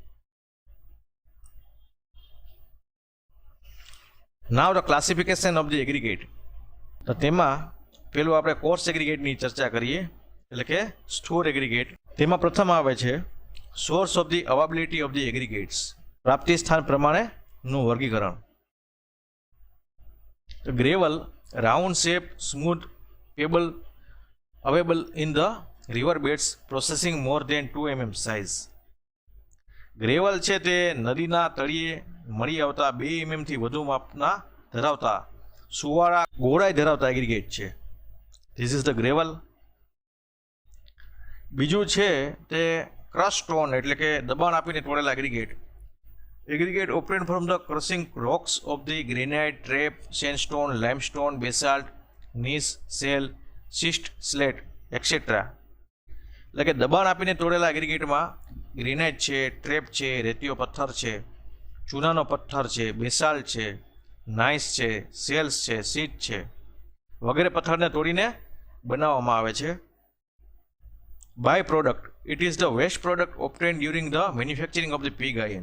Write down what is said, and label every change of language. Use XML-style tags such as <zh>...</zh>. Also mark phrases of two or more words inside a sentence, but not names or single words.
<en>Now the classification of the aggregate.</en> <gu>તો તેમાં પેલું આપણે</gu> <en>coarse aggregate</en> <gu>ચર્ચા કરીએ એટલે કે સ્થૂળ એગ્રીગેટ. તેમાં પ્રથમ આવે છે</gu> <en>source of the availability of the aggregates,</en> <gu>પ્રાપ્તિ સ્થાન પ્રમાણેનું વર્ગીકરણ.</gu> <en>ગ્રેવલ round shape, smooth, pebble available in the river beds processing more than 2 mm size.</en> <gu>ગ્રેવલ છે તે નદીના તળિયે મળી આવતા 2 mm થી વધુ માપના ધરાવતા સુવાળા ગોળાઈ ધરાવતા એગ્રીગેટ છે.</gu> <en>This is the gravel.</en> <gu>બીજું છે તે</gu> <en>crush stone</en> <gu>એટલે કે દબાણ આપીને તોડેલા એગ્રીગેટ.</gu> <en>Aggregate obtained from the crushing rocks of the granite, trap, sandstone, limestone, basalt, gneiss, shale, schist, slate, etc.</en> <gu>એટલે કે દબાણ આપીને તોડેલા એગ્રીગેટમાં ગ્રેનાઇટ છે, ટ્રેપ છે, રેતીયો પથ્થર છે, ચૂનાનો પથ્થર છે, બેસાલ્ટ છે, નાઇસ છે, સેલ્સ છે, સીટ છે વગેરે પથ્થરને તોડીને બનાવવામાં આવે છે.</gu> <en>By product, it is the waste product obtained during the manufacturing of the pig iron.</en>